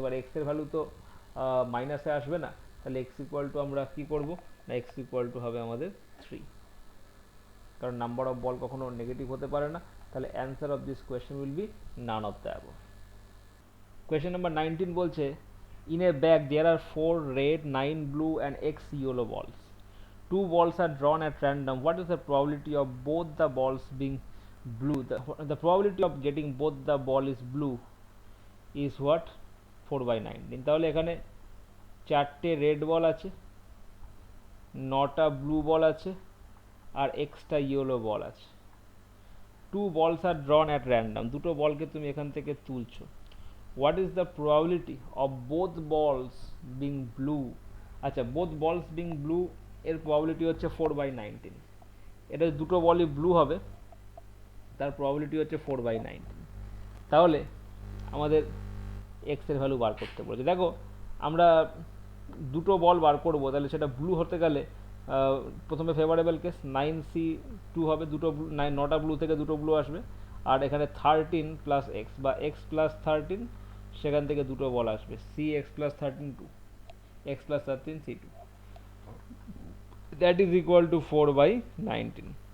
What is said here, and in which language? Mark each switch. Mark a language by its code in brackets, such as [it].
[bn] এবার এক্স এর ভ্যালু তো মাইনাসে আসবে না, তাহলে এক্স ইকুয়াল টু আমরা কি করব না, এক্স ইকুয়াল টু হবে আমাদের 3, কারণ নাম্বার অফ বল কখনো নেগেটিভ হতে পারে না। তাহলে [en] Answer of this question will be none of the above. Question number 19 বলছে, in a bag there are 4 red, 9 blue and x yellow balls. 2 balls are drawn at random. What is the probability of both the balls being blue? The probability of getting both the ball is blue is what? 4/19। [bn] তাহলে এখানে 4টে red ball আছে, 9টা blue বল আছে, আর extra yellow বল আছে। [en] 2 balls are drawn at random, [bn] দুটো বলকে তুমি এখান থেকে তুলছো। [en] What is the probability of both balls being blue? [bn] আচ্ছা, [en] both balls being blue [bn] এর probability হচ্ছে 4/19। এটা দুটো বলই ব্লু হবে, তার probability হচ্ছে 4/19। তাহলে আমাদের এক্স এর ভ্যালু বার করতে বলেছে। দেখো আমরা দুটো বল বার করব, তাহলে সেটা ব্লু হতে গেলে প্রথমে ফেভারেবল কেস 9C2 হবে, দুটো 9টা ব্লু থেকে দুটো ব্লু আসবে, আর এখানে 13 প্লাস এক্স বা এক্স প্লাস 13, সেখান থেকে দুটো বল আসবে, C x plus 13 2, x plus 13 C2, [en] that is equal to [bn] 4/19।